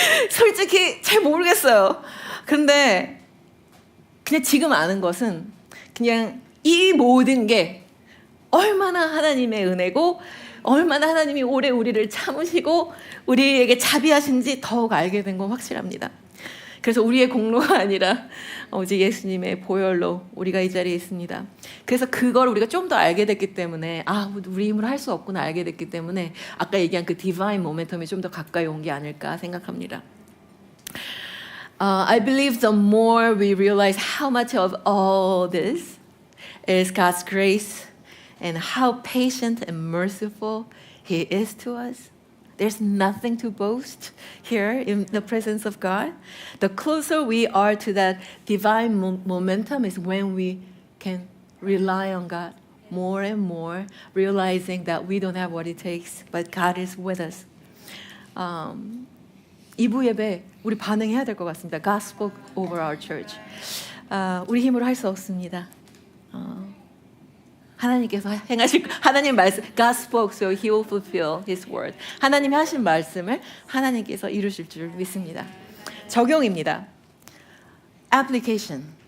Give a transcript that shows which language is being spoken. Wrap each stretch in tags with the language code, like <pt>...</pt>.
<ko>솔직히 잘 모르겠어요. 그런데 그냥 지금 아는 것은 그냥 이 모든 게 얼마나 하나님의 은혜고 얼마나 하나님이 오래 우리를 참으시고 우리에게 자비하신지 더욱 알게 된 건 확실합니다. 그래서 우리의 공로가 아니라 오직 예수님의 보혈로 우리가 이 자리에 있습니다. 그래서 그걸 우리가 좀 더 알게 됐기 때문에 우리 힘으로 할 수 없구나 알게 됐기 때문에 아까 얘기한 그 디바인 모멘텀이 좀 더 가까이 온 게 아닐까 생각합니다.</ko> <en>I believe the more we realize how much of all this is God's grace and how patient and merciful He is to us. There's nothing to boast here in the presence of God. The closer we are to that divine momentum is when we can rely on God more and more, realizing that we don't have what it takes, but God is with us.</en> <ko>2부 예배 우리 반응해야 될 것 같습니다.</ko> <en>God spoke over our church.</en> <ko>우리 힘으로 할 수 없습니다. 하나님께서 행하실 하나님 말씀</ko> <en>God spoke so He will fulfill His word.</en> <ko>하나님이 하신 말씀을 하나님께서 이루실 줄 믿습니다. 적용입니다. Application.</ko>